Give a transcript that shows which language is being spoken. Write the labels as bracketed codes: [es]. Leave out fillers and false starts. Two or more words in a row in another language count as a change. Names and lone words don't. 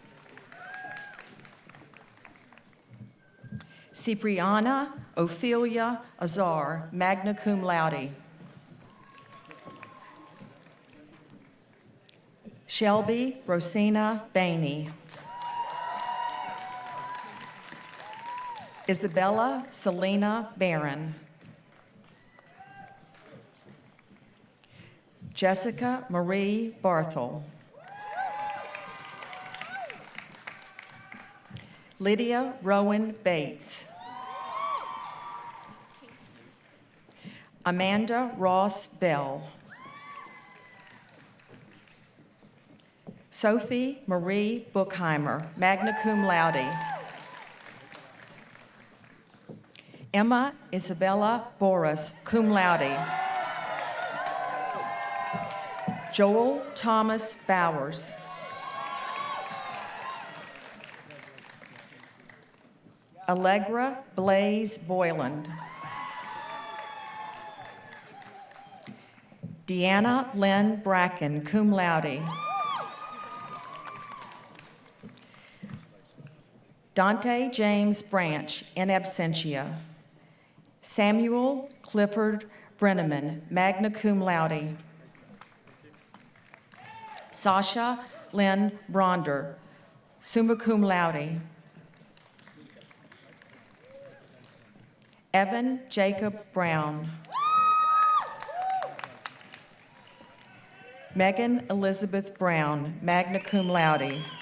[en] Cipriana Ophelia Azar, [la] magna cum laude. [en] Shelby Rosina Bainey. Isabella Selena Barron. Jessica Marie Barthel. Lydia Rowan Bates. Amanda Ross Bell. Sophie Marie Bookheimer, [la] magna cum laude. [en] Emma Isabella Boris, [la] cum laude. [en] Joel Thomas Bowers. Allegra Blaze Boyland. Deanna Lynn Bracken, [la] cum laude. [en] Dante James Branch, [la] in absentia. [en] Samuel Clifford Brenneman, [la] magna cum laude. [en] Sasha Lynn Bronder, [la] summa cum laude. [en] Evan Jacob Brown. Megan Elizabeth Brown, [la] magna cum laude.